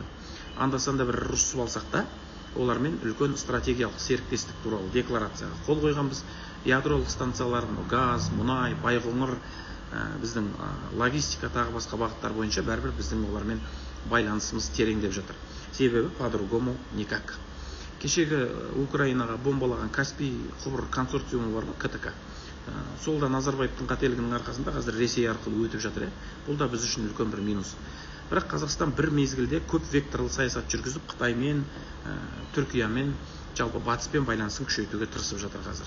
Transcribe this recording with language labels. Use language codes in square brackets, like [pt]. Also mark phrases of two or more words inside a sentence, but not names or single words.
[kk] Анда-санда бір ұрысып алсақ та, олармен үлкен стратегиялық серіктестік туралы декларацияға қол қойғанбыз. Ядролық станцияларын, газ, мұнай, байқоңыр, біздің логистика тағы басқа бағыттар бойынша бәрібір біздің олармен байланысымыз тереңдеп жатыр. [ru] Себебі по-другому никак. [kk] Кешегі Украинаға бомбалаған Каспий құбыр консорциумы бар, КТК. Сол да Назарбаевтың қателігінің арқасында қазір Ресей арқылы өтіп жатыр. Бұл да біз үшін үлкен бір минус. Бірақ Қазақстан бір мезгілде көп векторлы саясат жүргізіп, Қытаймен, Түркиямен, жалпы батыспен байланысын күшейтуге тырысып жатыр қазір.